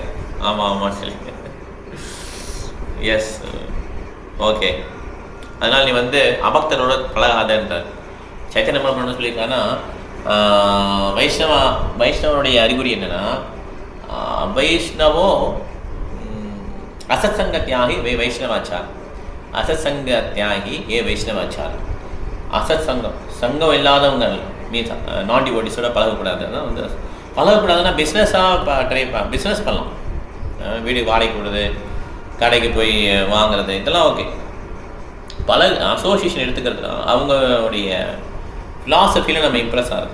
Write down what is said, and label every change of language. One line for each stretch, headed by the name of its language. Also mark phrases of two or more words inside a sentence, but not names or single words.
Tamil: ஆமாம் சொல்லி
English: yes okay.
Tamil: அதனால் நீ வந்து அபக்தனோட பழகாதன்றார். சைத்தன்ய மகாபிரபு சொல்லியிருக்காங்கன்னா வைஷ்ணவனுடைய அறிகுறி என்னென்னா, வைஷ்ணவோ
Bangla: অসৎসঙ্গ ত্যাগী বে বৈষ্ণবাচার, অসৎসঙ্গ ত্যাগী যে বৈষ্ণবাচার.
Tamil: அசத்சங்கம் சங்கம் இல்லாதவங்க மீன்ஸ் நான் டிவோட்டிஸோட பழகக்கூடாது. அதான் வந்து பழகக்கூடாதுன்னா பிஸ்னஸாக பிஸ்னஸ் பண்ணலாம். வீடு வாடகை கொடுது, கடைக்கு போய் வாங்குறது, இதெல்லாம் ஓகே. அசோசியேஷன் எடுத்துக்கிறது அவங்களுடைய ஃபிலாசபியில் நம்ம இம்ப்ரெஸ் ஆகுது.